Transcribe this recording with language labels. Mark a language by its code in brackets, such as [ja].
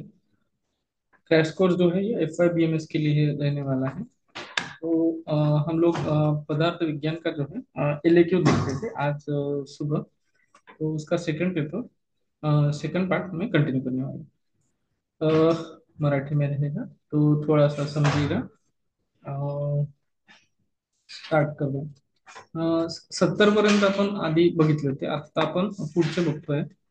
[hi] Crash course जो है ये FYBMS के लिए रहने वाला है। तो हम लोग पदार्थ विज्ञान का जो है LAQ देख रहे थे आज सुबह। तो उसका सेकंड पेपर, सेकंड पार्ट में कंटिन्यू करने वाले हैं। मराठी में रहेगा तो थोड़ा सा समझिएगा। [mr] स्टार्ट करूया। 70 पर्यंत आपण आधी बघितले होते, आता आपण पुढचे बघतोय।